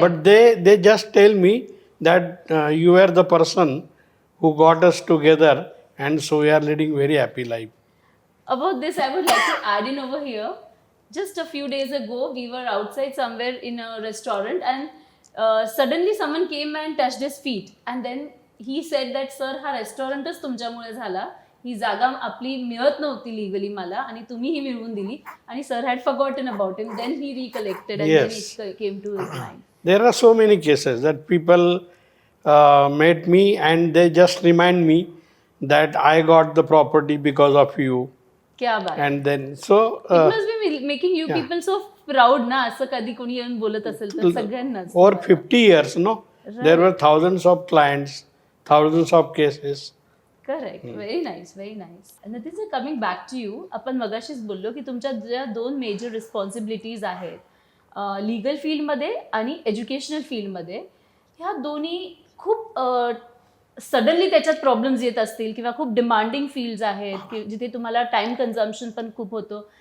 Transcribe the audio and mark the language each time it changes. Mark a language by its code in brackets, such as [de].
[en] but they just tell me that you were the person who got us together, and so we are leading very happy life. About this, I would like to add in over here. Just a few days ago, we were outside somewhere in a restaurant, and suddenly someone came and touched his feet. And then he said that, sir, [mr] हा रेस्टॉरंटच तुमच्यामुळे झाला. ही जागा आपली मिळत नव्हती legally मला, आणि तुम्ही ही मिळवून दिली. [en] आणि sir had forgotten about him. Then he recollected and Yes. Then it came to his mind. There are so many cases that people met me and they just remind me that I got the property because of you. [hi] क्या बात. [en] And then so it must be making you people so proud ना, [mr] असं कधी कोणी येऊन बोलत असेल तर सगळ्यांनाच. [en] over 50 years, there were thousands of clients, thousands of cases. Correct. Very nice, very nice. Nothing sir, coming back to you, [mr] आपण मगाशीच बोललो की तुमच्या ज्या 2 मेजर रिस्पॉन्सिबिलिटीज आहेत, लिगल फील्डमध्ये आणि एज्युकेशनल फील्डमध्ये, ह्या दोन्ही खूप सडनली त्याच्यात प्रॉब्लेम्स येत असतील किंवा खूप डिमांडिंग फील्ड्स आहेत की जिथे तुम्हाला टाइम कन्झम्पशन पण खूप होतं.